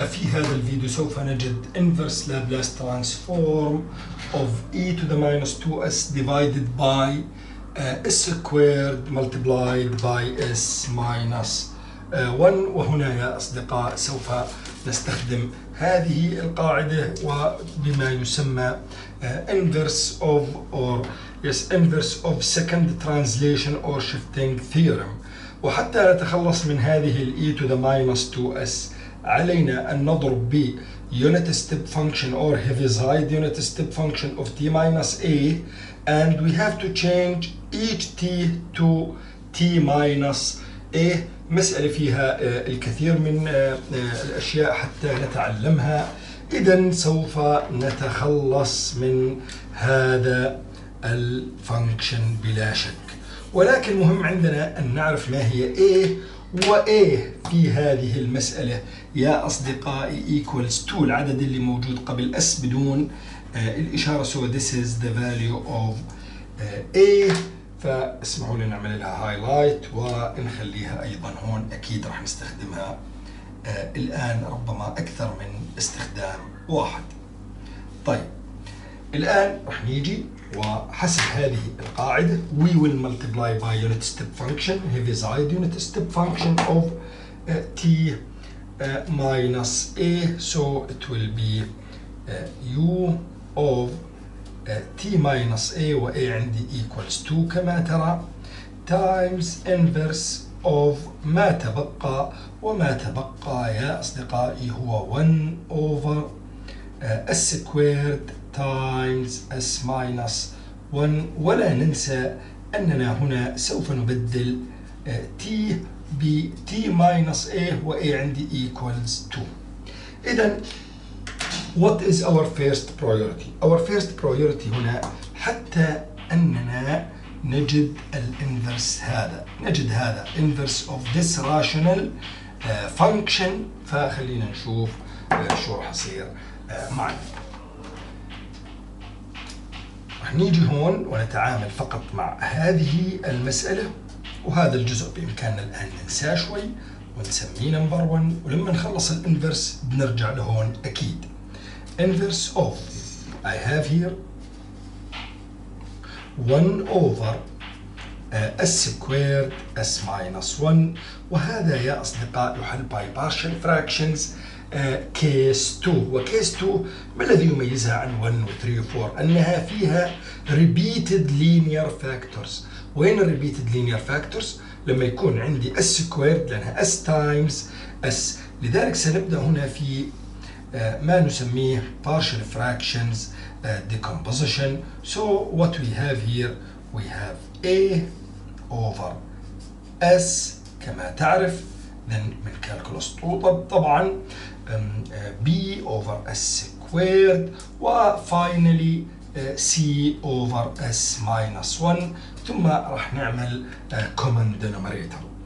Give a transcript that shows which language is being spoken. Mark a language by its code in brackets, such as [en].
[ar] في هذا الفيديو سوف نجد [en] inverse Laplace transform of e to the minus 2s divided by s squared multiplied by s minus 1. [ar] وهنا يا أصدقاء سوف نستخدم هذه القاعدة وبما يسمى [en] inverse of second translation or shifting theorem. [ar] وحتى نتخلص من هذه ال [en] e to the minus 2s [ar] علينا أن نضرب ب [en] unit step function or heaviside unit step function of t minus a, and we have to change each t to t minus a. [ar] مسألة فيها الكثير من الأشياء حتى نتعلمها. إذن سوف نتخلص من هذا الفانكشن بلا شك، ولكن مهم عندنا أن نعرف ما هي a، و a في هذه المسألة يا أصدقائي [en] equals to [ar] العدد اللي موجود قبل s بدون الإشارة. [en] so this is the value of a. [ar] فاسمحوا لي نعمل لها هايلايت ونخليها أيضا هون، أكيد راح نستخدمها الآن ربما أكثر من استخدام واحد. طيب الآن راح نيجي وحسب هذه القاعدة [en] we will multiply by unit step function heaviside unit step function of t minus a, so it will be u of t minus a و a عندي equals 2 [ar] كما ترى [en] times inverse of [ar] ما تبقى، وما تبقى يا أصدقائي هو [en] 1 over s squared times s minus 1. [ar] ولا ننسى أننا هنا سوف نبدل t ب t minus a و a عندي equals 2. [en] إذن what is our first priority? Our first priority [ar] هنا حتى أننا نجد الانفرس هذا، نجد هذا [en] inverse of this rational function. [ar] فخلينا نشوف شو راح يصير معنا. راح نيجي هون ونتعامل فقط مع هذه المسألة، وهذا الجزء بإمكاننا الآن ننساه شوي ونسميه نمبر 1، ولما نخلص الانفرس بنرجع لهون أكيد. [en] inverse of I have here 1 over s squared s minus 1، [ar] وهذا يا أصدقاء يحل [en] by partial fractions case 2. [ar] وكيس 2 ما الذي يميزها عن 1 و 3 و 4؟ أنها فيها [en] repeated linear factors. وين repeated linear factors؟ [ar] لما يكون عندي [en] s squared لأنها s times s. [ar] لذلك سنبدأ هنا في ما نسميه [en] partial fractions decomposition. So what we have here, we have a over s [ar] كما تعرف، [en] then من calculus 2 طبعا b over s squared، و finally c over s minus 1، [ar] ثم راح نعمل [en] common denominator.